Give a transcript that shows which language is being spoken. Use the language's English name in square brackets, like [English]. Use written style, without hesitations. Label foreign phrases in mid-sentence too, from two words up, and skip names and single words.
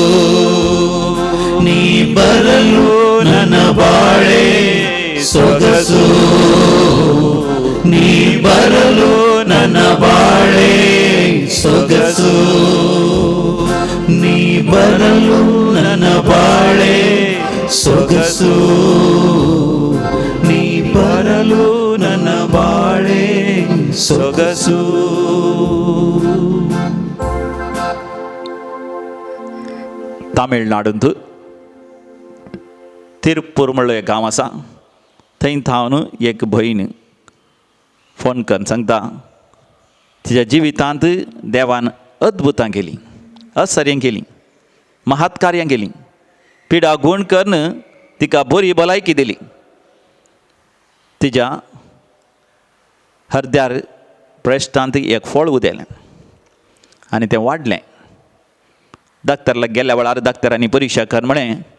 [Kannada] ನೀ ಬರಲು ನನ್ನ ಬಾಳೆ ಸೊಗಸು ನೀ ಬರಲು ನನ್ನ ಬಾಳೆ ಸೊಗಸು ನೀ ಬರಲು ನನ್ನ ಬಾಳೆ ಸೊಗಸು ನೀ ಬರಲು ನನ್ನ ಬಾಳೆ ಸೊಗಸು [Konkani] तामिळनाडूंत तिरुप्पूर म्हणलो एक गांव आसा थंय थावन एक भयण फोन करून सांगता तिच्या जिवितांत देवान अद्भुतां केलीं आश्चर्यां केलीं महत्कार्यां केलीं पिडा गूण करून तिका बरी भलायकी दिली तिच्या हृदयार ब्रेस्टांत एक फळ उदेलें आनी तें वाडलें डॉक्टरला गेल्या वेळार डॉक्टरांनी परीक्षा कर म्हळें